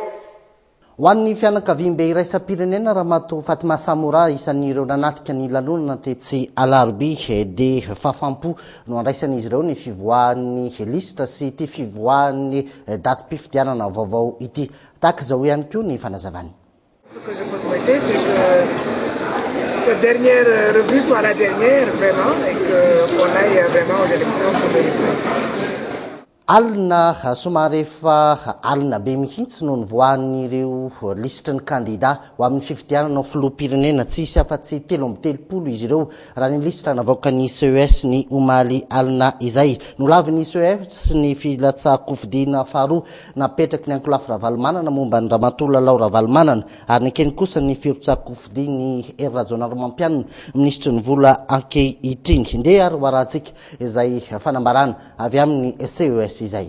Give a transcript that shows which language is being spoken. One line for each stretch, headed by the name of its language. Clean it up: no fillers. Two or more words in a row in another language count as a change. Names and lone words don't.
Malagasy: Ho an'ny fianakaviam-be iraisam-pirenena Ramatoa Fatima Samora isan'ireo nanatrika ny lanonana Tetsy Alarobia dia fafampo no andraisan'izy ireo ny fivoahan'ny lisitra sy ty fivoahan'ny datim-pifidianana vaovao ity. Tahaka izao ihany koa ny fanazavany.
French: Ce que je peux souhaiter, c'est que cette dernière revue soit la dernière vraiment et qu'on aille vraiment aux élections pour 2013.
Malagasy: Alina somary efa alina be mihitsy no nivoahan'ireo lisitry ny kandida ho amin'ny fifidianana filoham-pirenena tsisy afa-tsy 13 izy ireo raha ny lisitra navoaka ny CES ny omaly alina izay no lavy ny CES ny filatsaha-kofidiana faharoa napetraky ny Ankolafy Ravalomanana momba ny Ramatoa Lalao Ravalomanana ary ny keny kosa ny firotsaha-kofidia ny Hery Rajaonarimampianina ministry ny vola ankehitriny ndeha ary ho arahantsika izay fanambarana avy amin'ny CES izay.